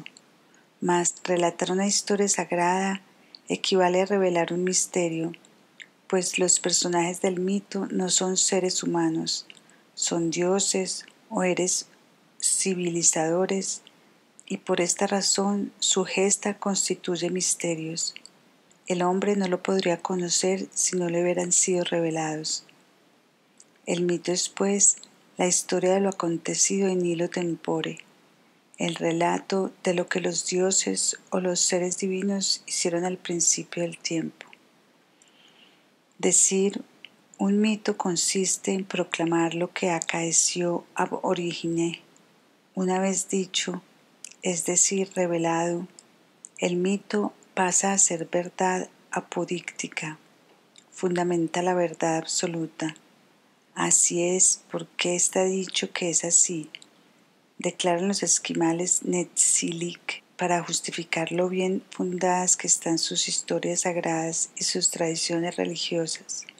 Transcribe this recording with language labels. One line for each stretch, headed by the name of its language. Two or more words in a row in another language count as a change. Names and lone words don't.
Spanish: Mas relatar una historia sagrada equivale a revelar un misterio, pues los personajes del mito no son seres humanos, son dioses o seres civilizadores, y por esta razón su gesta constituye misterios. El hombre no lo podría conocer si no le hubieran sido revelados. El mito es, pues, la historia de lo acontecido
Latin: en nihilo tempore,
Spanish: el relato de lo que los dioses o los seres divinos hicieron al principio del tiempo. Decir un mito consiste en proclamar lo que acaeció
Latin: ab origine.
Spanish: Una vez dicho, es decir, revelado, el mito pasa a ser verdad apodíctica, fundamenta la verdad absoluta. Así es porque está dicho que es así, declaran los esquimales Netzilik para justificar lo bien fundadas que están sus historias sagradas y sus tradiciones religiosas.